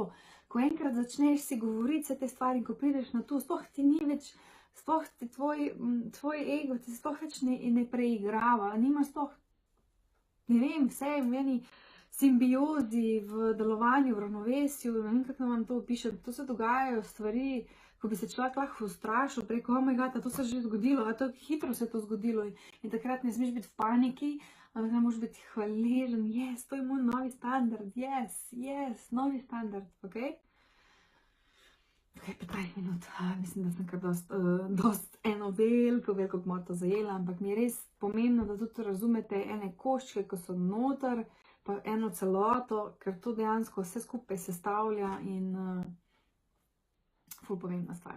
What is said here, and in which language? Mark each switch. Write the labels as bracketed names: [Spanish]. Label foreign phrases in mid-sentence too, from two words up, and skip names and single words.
[Slovenian] Ko enkrat začneš si govoriti vse te stvari, ko prideš na to, sploh ti ni več, sploh tvoj ego ti sploh več ne preigrava, nimaš sploh, ne vem, vse je v meni simbiozi, v delovanju, v ravnovesju, ne vem, kako vam to opišem, to se dogajajo stvari, ko bi se človek lahko ustrašil preko, [English] oh my god, [Slovenian] to se že zgodilo, to hitro se je to zgodilo in takrat ne smeš biti v paniki, ampak ne moraš biti hvaležen, yes, to je moj novi standard, yes, novi standard, ok? Okay, 15 minut. Mislim, da sem kar dost eno veliko gmoto zajela, ampak mi je res pomembno, da tudi razumete ene koščke, ko so noter, pa eno celoto, ker to dejansko vse skupaj sestavlja in ful pomembna stvar.